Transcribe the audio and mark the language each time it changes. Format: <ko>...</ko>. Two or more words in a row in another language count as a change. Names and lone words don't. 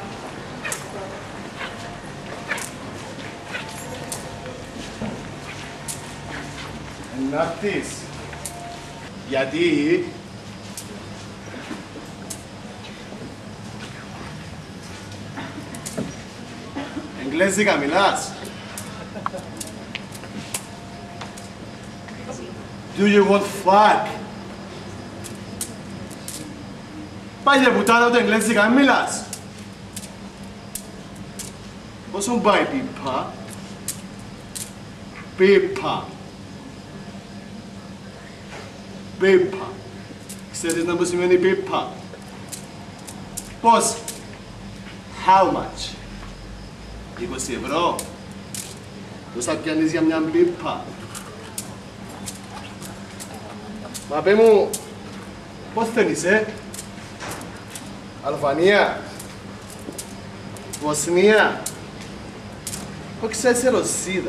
<el>Να έρθεις. Γιατί... Εγγλέζικα μιλάς.</el> <en>Do you want fuck?</en> <el>Πάγε πουτάνα ούτε εγγλέζικα μιλάς. Πώς σου πάει πιπά. Πίπα. Πίπα. Ξέρεις να μου σημαίνει πίπα? Πώς?</el> <en>How much?</en> <el>20 ευρώ. Πόσα πιάνεις για μια πίπα? Μα πέ μου, πώς δεν είσαι? Αλβανία? Βοσνία? Όχι σε Ρωσίδα.</el>